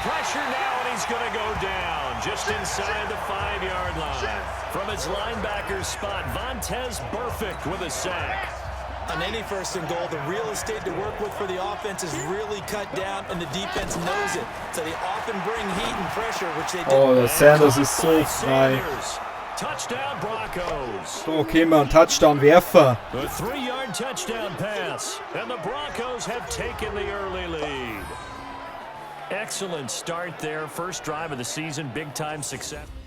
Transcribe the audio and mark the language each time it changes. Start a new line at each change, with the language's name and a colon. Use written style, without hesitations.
English: Pressure now, and he's going to go down just inside the 5-yard line. From his linebacker's spot, Vontaze Burfict with a sack. On any 1st and goal, the real estate to work with for the offense is really cut down, and the defense knows it. So they often bring heat and pressure, which they do.
German: Oh, der Sanders ist so frei.
English: Touchdown Broncos.
German: So, okay, mal Touchdown-Werfer.
English: A 3-yard touchdown pass, and the Broncos have taken the early lead. Excellent start there. First drive of the season, big-time success.